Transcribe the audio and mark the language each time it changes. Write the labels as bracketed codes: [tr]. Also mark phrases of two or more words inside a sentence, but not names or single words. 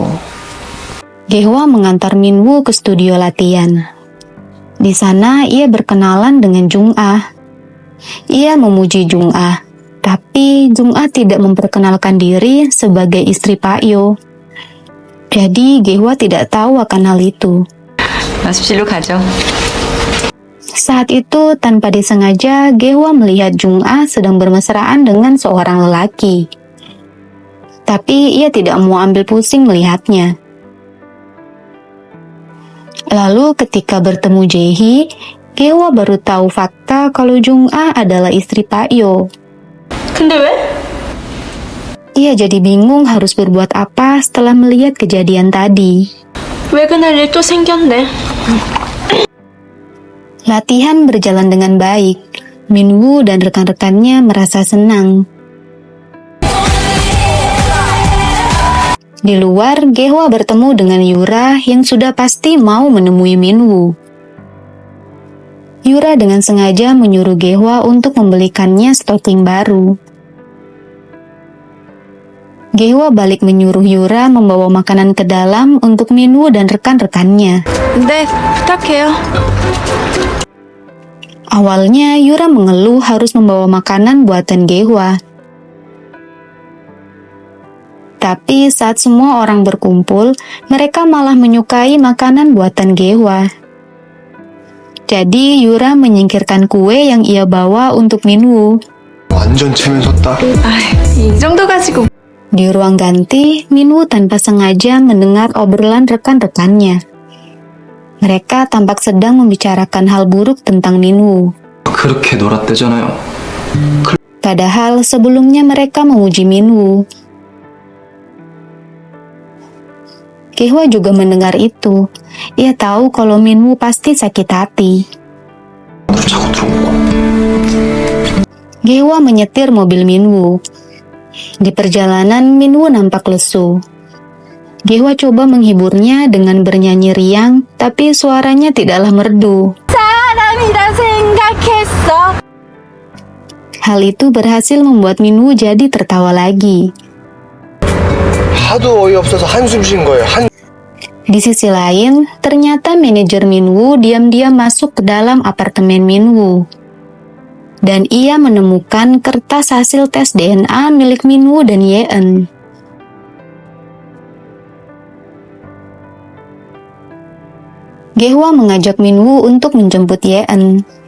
[id] Gehwa mengantar Minwoo ke studio latihan. Di sana ia berkenalan dengan Jung-ah. Ia memuji Jung-ah, tapi Jung-ah tidak memperkenalkan diri sebagai istri Pak Yo. Jadi Gehwa tidak tahu akan hal itu. [ko] 연습실로 가죠. [id] Saat itu tanpa disengaja Gehwa melihat Jung-ah sedang bermesraan dengan seorang lelaki. Tapi ia tidak mau ambil pusing melihatnya. Lalu ketika bertemu Jae-hee, Gehwa baru tahu fakta kalau Jung-ah adalah istri Pak Yo. [ko] 근데 왜? [id] Ia jadi bingung harus berbuat apa setelah melihat kejadian tadi. [ko] 왜 그날 일 또 생겼네. [id] Latihan berjalan dengan baik. Minwoo dan rekan-rekannya merasa senang. Di luar, Gehwa bertemu dengan Yura yang sudah pasti mau menemui Minwoo. Yura dengan sengaja menyuruh Gehwa untuk membelikannya stocking baru. Gehwa balik menyuruh Yura membawa makanan ke dalam untuk Minwoo dan rekan-rekannya. [ko] 네, 부탁해요. [id] Awalnya Yura mengeluh harus membawa makanan buatan Gehwa. Tapi saat semua orang berkumpul, mereka malah menyukai makanan buatan Gehwa. Jadi Yura menyingkirkan kue yang ia bawa untuk Minwoo. [ko] 완전 체면 섰다. 이 정도 가지고. [id] Di ruang ganti, Minwoo tanpa sengaja mendengar obrolan rekan-rekannya. Mereka tampak sedang membicarakan hal buruk tentang Minwoo. [ko] 그렇게 놀았대잖아요. [id] Padahal sebelumnya mereka memuji Minwoo. Gehwa juga mendengar itu. Ia tahu kalau Minwoo pasti sakit hati. [ko] 자고 들어온 거. [id] Gehwa menyetir mobil Minwoo. Di perjalanan, Minwoo nampak lesu. Gehwa coba menghiburnya dengan bernyanyi riang, tapi suaranya tidaklah merdu. [ko] 사람이라 생각했어. [id] Hal itu berhasil membuat Minwoo jadi tertawa lagi. [ko] 하도 어이없어서 한숨 쉰 거예요. [id] Di sisi lain, ternyata manajer Minwoo diam-diam masuk ke dalam apartemen Minwoo. Dan ia menemukan kertas hasil tes DNA milik Minwoo dan Yeon. Gehwa mengajak Minwoo untuk menjemput Yeon.